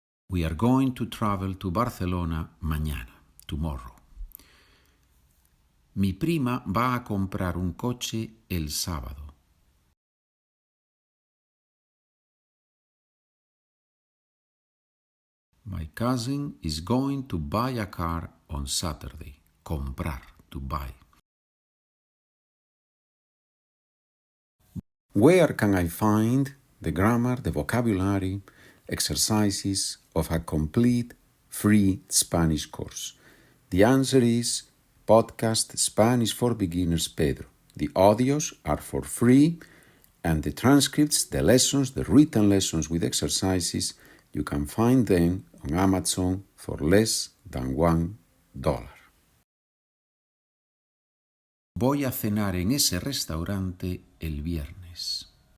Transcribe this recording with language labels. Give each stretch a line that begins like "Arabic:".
English: We are going to travel to Barcelona mañana, tomorrow.
Spanish: Mi prima va a comprar un coche el sábado.
English: My cousin is going to buy a car on Saturday. Comprar, to buy. Where can I find the grammar, the vocabulary, exercises of a complete free Spanish course? The answer is Podcast Spanish for Beginners Pedro. The audios are for free, and the transcripts, the lessons, the written lessons with exercises, you can find them on Amazon for less than $1.
Spanish: Voy a cenar en ese restaurante el viernes.